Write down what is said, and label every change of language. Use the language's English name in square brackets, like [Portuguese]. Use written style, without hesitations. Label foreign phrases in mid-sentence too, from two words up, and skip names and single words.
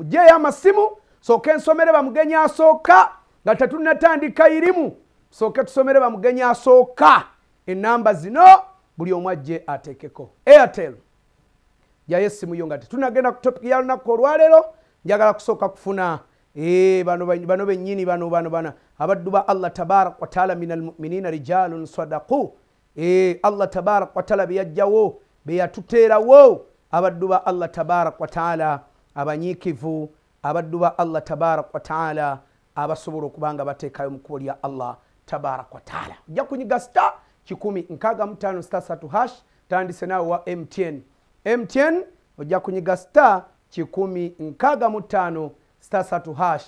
[Ganda] Mujjeeyo amasimu sooke nsomere bamugenyi asooka nga tetunnatandika irimu, sooke tusomere bamugenyi asooka. Ennamba zino buli omu ajje ateekeko. Airtel jayo essimu yo nga tetunnagenda ku topic ya lunaku olwaleero, njagala kusooka kufuna bano bennyini bano abaddu ba [Arabic] الله تبارك وتعالى من المؤمنين رجال صدقوا. الله تبارك وتعالى [Ganda] beyajjawo beyatuteerawo abaddu ba [Arabic] الله تبارك وتعالى [Ganda] abanyiikivu, abaddu ba [Arabic] الله تبارك وتعالى [Ganda] abasobola okubanga bateekayo mu kkubo lya [Arabic] الله تبارك وتعالى. [Ganda] Ojja kunyiga star 165 star 3 hash, tandise naawe wa MTN ojja kunyiga star 165 star 3 hash.